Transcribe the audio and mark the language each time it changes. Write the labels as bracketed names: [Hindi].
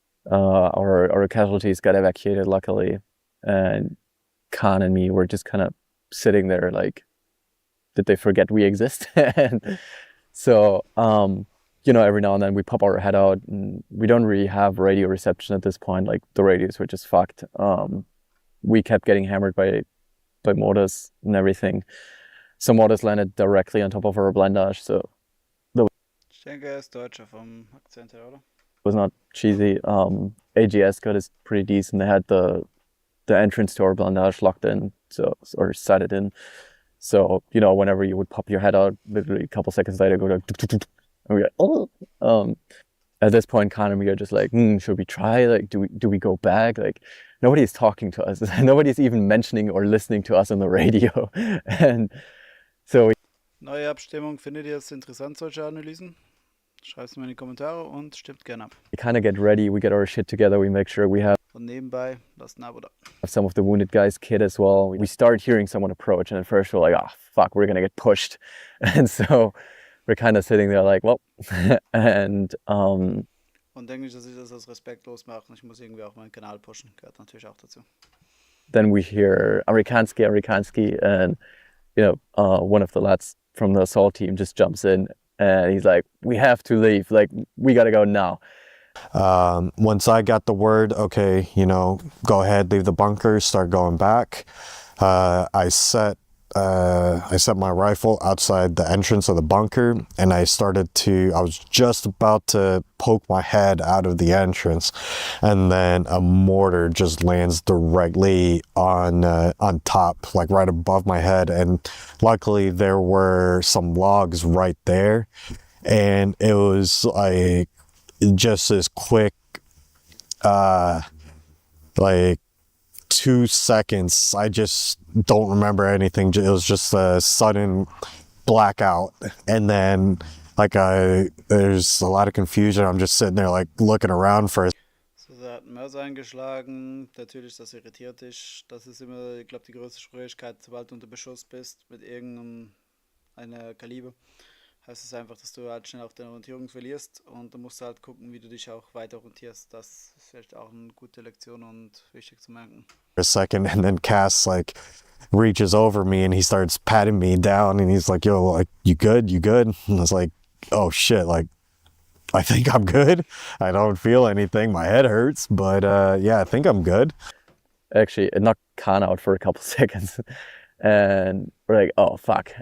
[English] Our casualties got evacuated luckily, and Khan and me were just kind of sitting there like, did they forget we exist? And so, every now and then we pop our head out, and we don't really have radio reception at this point. Like, the radios were just fucked. We kept getting hammered by mortars and everything. Some mortars landed directly on top of our blindage, so [German] Ich denke, er ist Deutscher vom Akzent her, oder? [English] it was not cheesy. AGS got is pretty decent. They had the entrance to our blindage locked in, or sighted in. So, whenever you would pop your head out, literally a couple seconds later, go like, and we go, oh. At this point, Khan and me are just like, should we try? Like, do we go back? Like, nobody is talking to us. Nobody's even mentioning or listening to us on the radio. And so [German] Neue Abstimmung. Findet ihr es interessant, solche Analysen? Schreibt es mir in die Kommentare und stimmt gerne ab. [English] we kind of get ready. We get our shit together. We make sure we have [German] Und nebenbei, lasst ein Abo da. [English] some of the wounded guys' kit as well. We start hearing someone approach, and at first we're like, oh, fuck, we're going to get pushed. And so we're kind of sitting there like, well, and [German] Und denke ich, dass ich das als respektlos mache. Ich muss irgendwie auch meinen Kanal pushen. Gehört natürlich auch dazu. [English] then we hear Amerikanski, and one of the lads from the assault team just jumps in, and he's like, we have to leave, like, we gotta go now. Once I got the word, okay, go ahead, leave the bunker, start going back. I set my rifle outside the entrance of the bunker, and I was just about to poke my head out of the entrance, and then a mortar just lands directly on top, like right above my head. And luckily there were some logs right there, and it was like just this quick, like 2 seconds. I just don't remember anything. It was just a sudden blackout, and then there's a lot of confusion. I'm just sitting there like looking around for. [German] So, er hat einen Mörser eingeschlagen. Natürlich, das irritiert dich. Das ist immer, ich glaube, die größte Schwierigkeit, sobald du unter Beschuss bist mit einer Kaliber. Heißt es einfach, dass du halt schnell auch deine Orientierung verlierst, und du musst halt gucken, wie du dich auch weiter orientierst. Das ist vielleicht auch eine gute Lektion und wichtig zu merken. [English] A second, and then Cass reaches over me and he starts patting me down, and he's like, yo, like, you good? And I was like, oh shit, like, I think I'm good. I don't feel anything. My head hurts, but yeah, I think I'm good. Actually, it knocked Khan out for a couple seconds, and we're like, oh fuck.